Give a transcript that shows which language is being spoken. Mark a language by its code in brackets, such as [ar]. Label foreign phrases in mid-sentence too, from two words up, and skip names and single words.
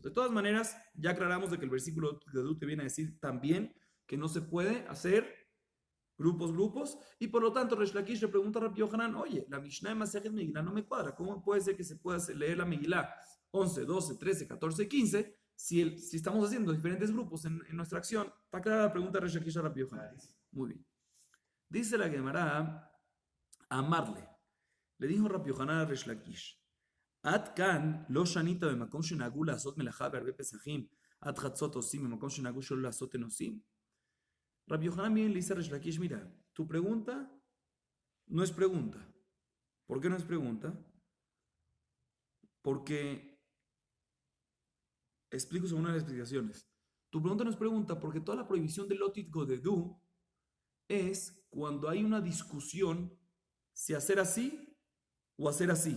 [es] De todas maneras, ya aclaramos de que el versículo de te viene a decir también que no se puede hacer grupos, y por lo tanto Resh Lakish le pregunta a Rabbi Yohanan, oye, la Mishnah de Masejet Megillah no me cuadra, ¿cómo puede ser que se pueda leer la Megillah 11, 12, 13, 14, 15 si estamos haciendo diferentes grupos en nuestra acción? Está clara la pregunta de Resh Lakish a Rabbi Yohanan. Muy bien. Dice la Gemara, amarle, le dijo Rabbi Yohanan a Resh Lakish, [he] עד כאן לא שנית במקום שנהגו לעשות מלאכה בהרבה פסחים, עד חצות עושים, במקום שנהגו שלא לעשות אין עושים? [es] Rabbi Yohanan bien le dice a Resh Lakish, mira, tu pregunta no es pregunta. ¿Por qué no es pregunta? Porque, explico según una de las explicaciones, tu pregunta no es pregunta porque toda la prohibición del [he] לא תתגודדו [es] es cuando hay una discusión si hacer así o hacer así.